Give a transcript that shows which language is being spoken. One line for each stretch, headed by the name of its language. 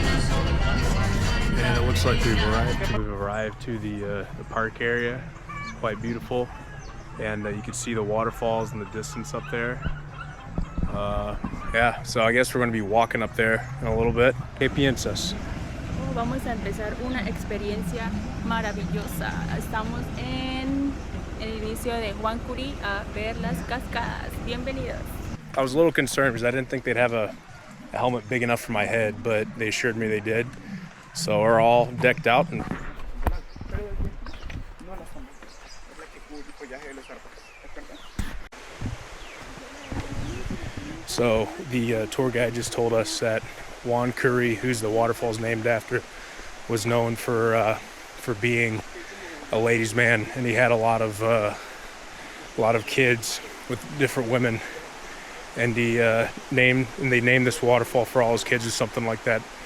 English: And it looks like we've arrived to the park area. It's quite beautiful. And you can see the waterfalls in the distance up there. Yeah, so I guess we're going to be walking up there in a little bit.
Spanish: ¿Qué piensas? Vamos a empezar una experiencia maravillosa. Estamos en el inicio de Juan Curi a ver las cascadas. Bienvenidos.
English: I was a little concerned because I didn't think they'd have a helmet big enough for my head, but they assured me they did. So we're all decked out and so the tour guide just told us that Juan Curi, who's the waterfall's named after, was known for being a ladies' man, and he had a lot of kids with different women, and they named this waterfall for all his kids or something like that.